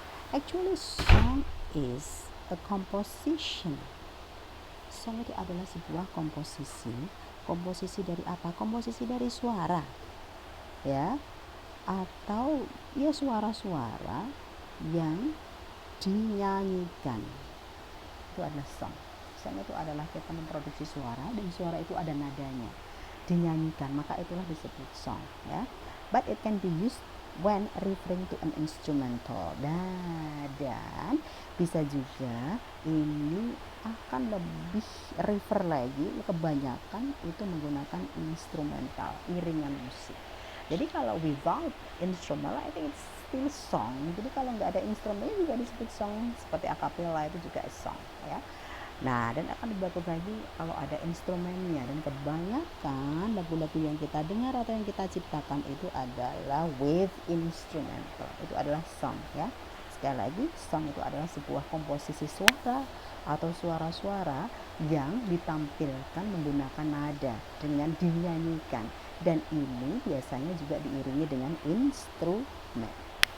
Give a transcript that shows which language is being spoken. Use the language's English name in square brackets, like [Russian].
[English] Actually, song is a composition. [Indonesian] Song itu adalah sebuah komposisi. Komposisi dari apa? Komposisi dari suara, ya, atau ya suara-suara yang dinyanyikan. Itu adalah song. Song itu adalah kita memproduksi suara dan suara itu ada nadanya, dinyanyikan, maka itulah disebut song, ya. [English] But it can be used when referring to an instrumental. [Indonesian] Dan bisa juga ini akan lebih refer lagi, kebanyakan itu menggunakan instrumental, iringan musik. Jadi kalau [English] without instrumental, I think it's still song. [Indonesian] Jadi kalau nggak ada instrumennya juga disebut song, seperti acapella itu juga song, ya. Nah, dan akan dibagus lagi kalau ada instrumennya, dan kebanyakan lagu-lagu yang kita dengar atau yang kita ciptakan itu adalah [English] with instrumental. [Indonesian] Itu adalah song, ya. Sekali lagi, song itu adalah sebuah komposisi suara atau suara-suara yang ditampilkan menggunakan nada dengan dinyanyikan, dan ini biasanya juga diiringi dengan instrumen.